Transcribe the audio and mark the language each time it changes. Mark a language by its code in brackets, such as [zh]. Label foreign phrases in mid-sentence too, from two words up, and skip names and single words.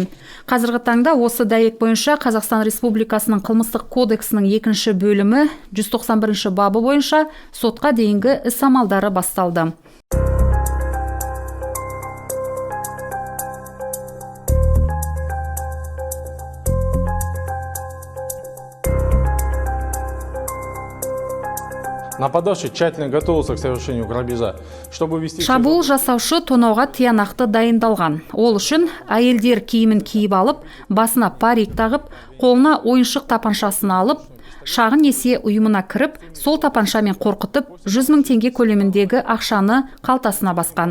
[kk] Қазіргі таңда осы дәйек бойынша Қазақстан Республикасының қылмыстық кодексінің 2-ші бөлімі 191-ші бабы бойынша сотқа дейінгі іс амалдары басталды. [ru] Нападавший тщательно готовился к совершению грабежа, чтобы вести... [kk] Шабуыл жасаушы тонауға тиянақты дайындалған. Ол үшін әйелдер киімін киіп алып, басына парик тағып, қолына ойыншық тапаншасын алып, шағын несие ұйымына кіріп, сол тапаншамен қорқытып, 100 000 теңге көлеміндегі ақшаны қалтасына басқан.